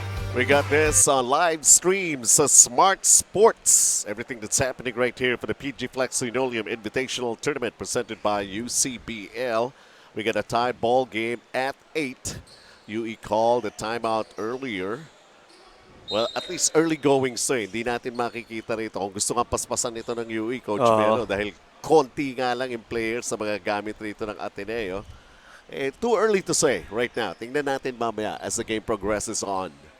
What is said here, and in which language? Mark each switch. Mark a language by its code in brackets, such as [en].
[en] We got this on live streams, Smart Sports. Everything that's happening right here for the PGFlex Linoleum Invitational Tournament presented by UCBL. We got a tie ball game at 8. UE called a timeout earlier. Well, at least early going so [tl] hindi natin makikita rito. Kung gusto nga paspasan ito ng UE, Coach Melo, dahil konti nga lang yung players sa mga gamit rito ng Ateneo. [en] Too early to say right now. [tl] Tingnan natin mamaya [en] as the game progresses on.